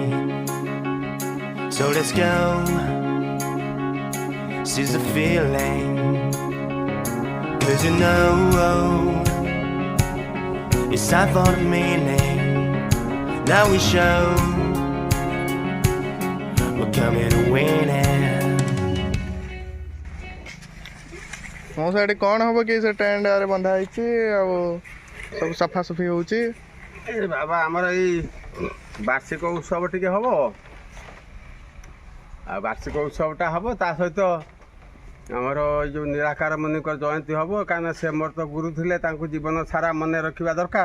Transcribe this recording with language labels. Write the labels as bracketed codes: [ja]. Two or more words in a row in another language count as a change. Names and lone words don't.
[en] So let's go. Seize the feeling. 'Cause you know it's time for the meaning. Now we show we're coming to win it. [or] ମୋ ସାଇड କ'ଣ ହବ କି ସେ ଟେଣ୍ଟ ଆରେ ବନ୍ଧା ହେଇଛି ଆଉ ସବୁ ସଫାସଫି ହେଉଛି। ବାବା ଆମର ଏଇ ବାର୍ଷିକ ଉତ୍ସବ ଟିକେ ହବ ଆଉ ବାର୍ଷିକ ଉତ୍ସବଟା ହବ ତା ସହିତ ଆମର ଏଇ ଯେଉଁ ନିରାକାର ମୁନିଙ୍କର ଜୟନ୍ତୀ ହବ କାହିଁକିନା ସେ ମୋର ତ ଗୁରୁ ଥିଲେ ତାଙ୍କୁ ଜୀବନ ସାରା ମନେ ରଖିବା ଦରକାର।